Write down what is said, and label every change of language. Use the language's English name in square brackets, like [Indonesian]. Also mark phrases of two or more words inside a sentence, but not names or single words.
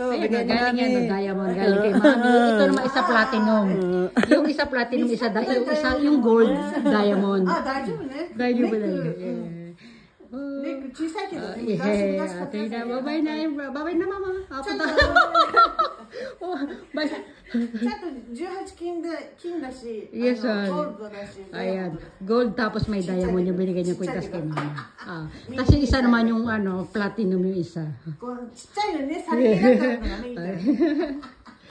[Filipino] Galing yan o, diamond. Galing kay Mami. Ito naman isa platinum. Yung isa platinum, yung gold diamond. Dayo. Babay na Mama. Bye. [Japanese] 18 金だし、 Yes, ゴールドだし。 [Filipino] Ayan. Gold tapos may diamond yung binigay niya kwintas kay Mama. Tapos yung isa naman yung platinum yung isa. [Japanese] ちっちゃいのね、さりげなかったのがね、いいから。